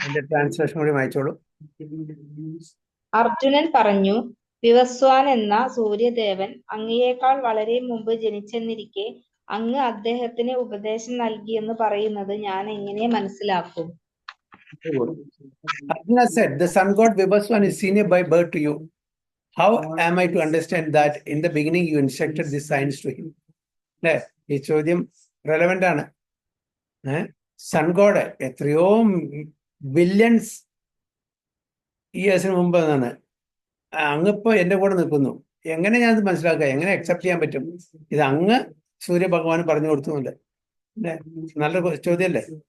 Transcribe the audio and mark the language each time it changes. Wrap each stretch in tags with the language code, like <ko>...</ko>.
<ml>Translation കൂടി വായിച്ചോളൂ. അർജുനൻ പറഞ്ഞു, വിവസ്വാൻ എന്ന സൂര്യദേവൻ അങ്ങയേക്കാൾ വളരെ മുമ്പ് ജനിച്ചെന്നിരിക്കെ അങ്ങ് അദ്ദേഹത്തിന് ഉപദേശം നൽകിയെന്ന് പറയുന്നത് ഞാൻ എങ്ങനെ മനസ്സിലാക്കും?</ml> <en>Arjuna said, the sun god Vivaswan is senior by birth to you. How am I to understand that in the beginning you instructed this science to him?</en> <ml>അല്ലേ? ഈ ചോദ്യം റെലവെന്റ് ആണ്. സൺഗോഡ് എത്രയോ ബില്യൺസ് ഇയേഴ്സിന് മുമ്പ് എന്നാണ് അങ്ങിപ്പോ എന്റെ കൂടെ നിൽക്കുന്നു. എങ്ങനെ ഞാനത് മനസ്സിലാക്കുക? എങ്ങനെ അക്സെപ്റ്റ് ചെയ്യാൻ പറ്റും? ഇത് അങ്ങ് സൂര്യഭഗവാൻ പറഞ്ഞു കൊടുക്കുന്നുണ്ട്. അല്ലേ? നല്ല ചോദ്യമല്ലേ?</ml>